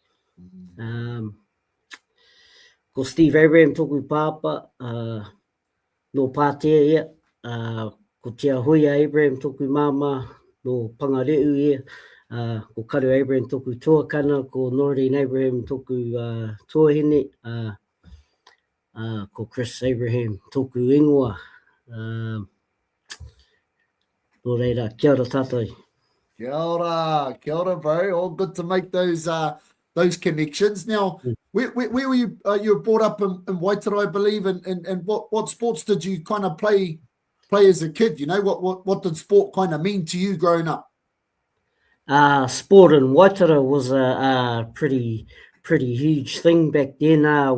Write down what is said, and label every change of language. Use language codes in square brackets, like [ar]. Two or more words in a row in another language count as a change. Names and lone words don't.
[mi] Ko Steve Abraham tōku pāpa, no Pātea ia, ko Tia Hoia Abraham tōku māma, no Pangareu ia, ko Karu Abraham tōku tuakana, ko Noreen Abraham tōku tuahine, ko Chris Abraham tōku ingoa. No reira, kia ora tātou. Kia ora, bro. [en] All good to make those connections. Now, where were you? You were brought up in Waitara, I believe, and what sports did you kind of play as a kid? You know, what did sport kind of mean to you growing up? Sport in Waitara was a pretty huge thing back then.